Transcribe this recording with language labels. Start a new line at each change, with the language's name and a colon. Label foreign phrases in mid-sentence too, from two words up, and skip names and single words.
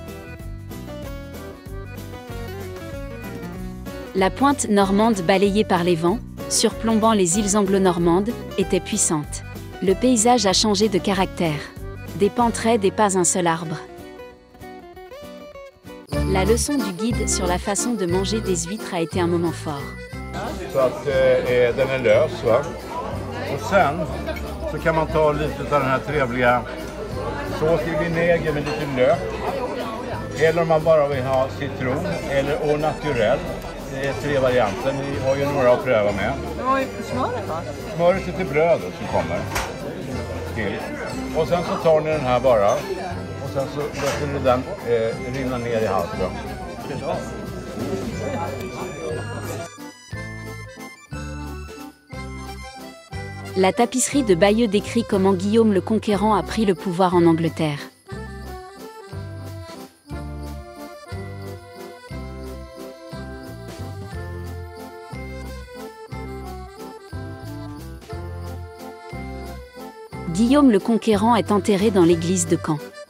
French: La pointe normande balayée par les vents, surplombant les îles anglo-normandes, était puissante. Le paysage a changé de caractère. Des pentes raides et pas un seul arbre. La leçon du guide sur la façon de manger des huîtres a été un moment fort.
Swedish: Så att den är lös, va? Och sen så kan man ta lite av den här trevliga sås i vinäger med lite lök. Eller om man bara vill ha citron eller
French: au naturel.
Swedish: Det är 3 varianter, ni har ju några att pröva med. Vad är smöret då? Smöret är till brödet som kommer till. Och sen så tar ni den här bara. Och sen så låter ni den rinna ner i halsen.
French: La tapisserie de Bayeux décrit comment Guillaume le Conquérant a pris le pouvoir en Angleterre. Guillaume le Conquérant est enterré dans l'église de Caen.